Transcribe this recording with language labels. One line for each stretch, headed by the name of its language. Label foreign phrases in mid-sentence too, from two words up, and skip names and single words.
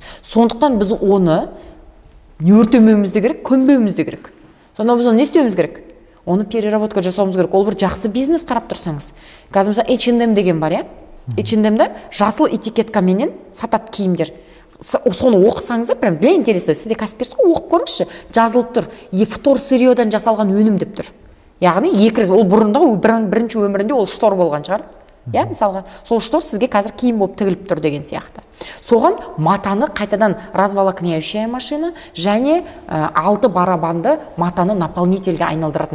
Kazakh: Сондықтан біз оны не өртемеуіміз де керек, көмбеуіміз де керек. Сонда біз оны не істеуіміз керек? Оны переработка жасауымыз керек. Ол бір жақсы бизнес қарап тұрсаңыз. Қазір мысалы H&M деген бар, H&M-де жасыл этикеткаменен сатат киімдер. Соны оқысаңыздар,
Russian: прям для интереса,
Kazakh: сізде кәсіпкерсіз ғой, оқып көріңізші, жазылып тұр. Втор сырьедан жасалған өнім деп тұр. Яғни ол бұрында бірінші өмірінде ол штор болған шығар. Мысалға, сол штор сізге қазір киім болып тігіліп тұр деген сияқты. Соған матаны қайтадан
Russian: разволокняющая машина
Kazakh: және 6 барабанды матаны наполнительге айналдыратын.